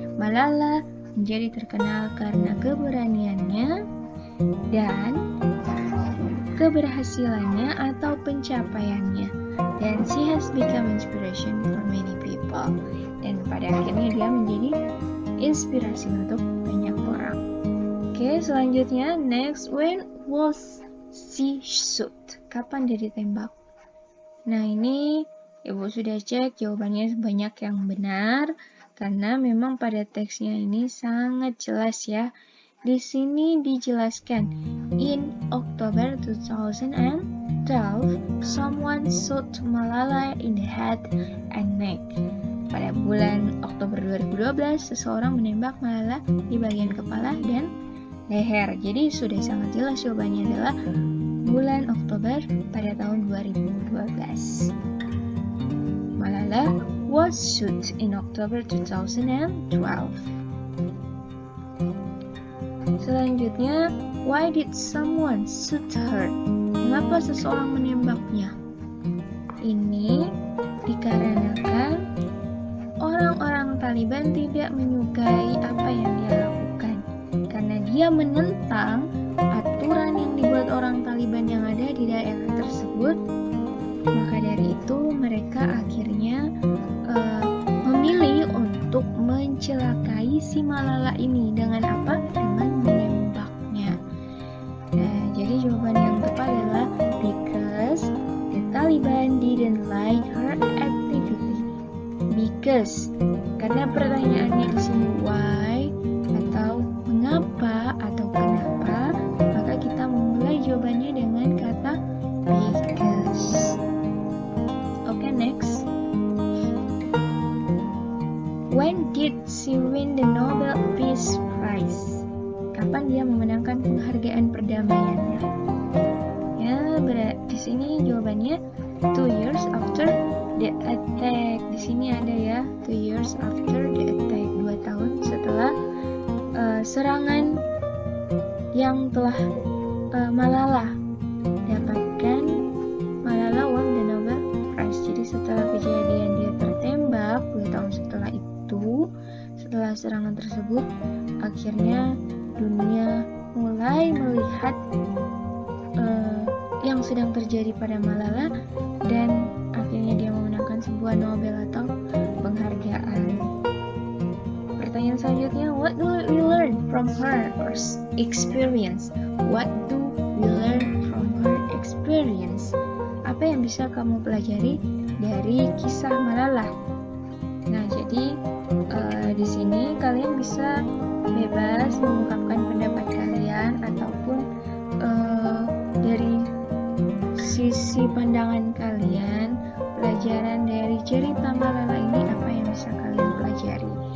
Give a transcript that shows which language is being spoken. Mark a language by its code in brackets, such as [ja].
[id] Malala menjadi terkenal karena keberaniannya dan keberhasilannya atau pencapaiannya, dan [en] she has become inspiration for many people, [id] dan pada akhirnya dia menjadi inspirasi untuk banyak orang. [en] Oke, selanjutnya next, when was she shot? [id] Kapan dia ditembak? Nah, ini Ibu sudah cek jawabannya banyak yang benar karena memang pada teksnya ini sangat jelas ya. Di sini dijelaskan, [en] in October 2012, someone shot Malala in the head and neck. [id] Pada bulan Oktober 2012, seseorang menembak Malala di bagian kepala dan leher. Jadi sudah sangat jelas jawabannya adalah bulan Oktober pada tahun 2012. [en] Malala was shot in October 2012. Selanjutnya, why did someone shoot her? [id] Mengapa seseorang menembaknya? Ini dikarenakan orang-orang Taliban tidak menyukai apa yang dia lakukan, karena dia menentang aturan yang dibuat orang Taliban yang ada di daerah tersebut. Maka dari itu mereka akhirnya memilih untuk mencelakai si Malala ini dengan apa? Dengan menembaknya. Nah, jadi jawaban yang tepat adalah [en] because the Taliban didn't like her activity. [id] Because, karena pertanyaannya di sini why atau mengapa atau kenapa, maka kita memulai jawabannya dengan kata because. [en] Okay, next. When did she win the Nobel Peace Prize? [id] Kapan dia memenangkan penghargaan perdamaiannya? Ya, di sini jawabannya [en] 2 years after the attack. [id] Di sini ada ya, [en] 2 years after the attack, [id] 2 tahun setelah serangan yang telah Malala dapatkan. [en] Malala won the Nobel Prize. [id] Jadi setelah kejadian dia tertembak 2 tahun setelah itu, setelah serangan tersebut, akhirnya dunia mulai melihat yang sedang terjadi pada Malala, dan akhirnya dia memenangkan sebuah Nobel atau penghargaan. Pertanyaan selanjutnya, [en] what do we learn from her experience? What do we learn from her experience? [id] Apa yang bisa kamu pelajari dari kisah Malala? Nah, jadi di sini kalian bisa bebas mengungkapkan pendapat kalian ataupun dari sisi pandangan kalian, pelajaran dari cerita Malala ini apa yang bisa kalian pelajari.